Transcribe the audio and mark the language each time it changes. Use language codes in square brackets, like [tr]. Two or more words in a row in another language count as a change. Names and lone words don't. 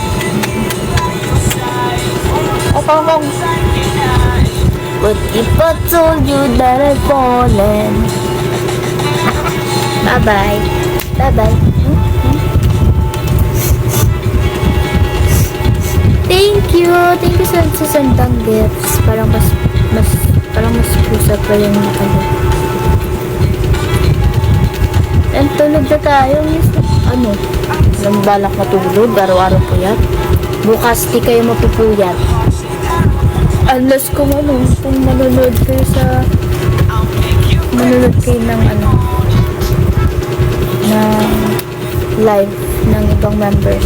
[tl] Ako. [en] What if I told you that I've fallen? Bye-bye. Bye-bye. Thank you. Thank you [tl] sa sasandang gifts. Parang mas pusa pa yung ano. And tulog na tayo. Ano? Alam balak matulog. Araw-araw po yan. Bukas di kayo mapupuyat. Unless kung ano, kung manonood kayo ng ano, na live ng ibang members.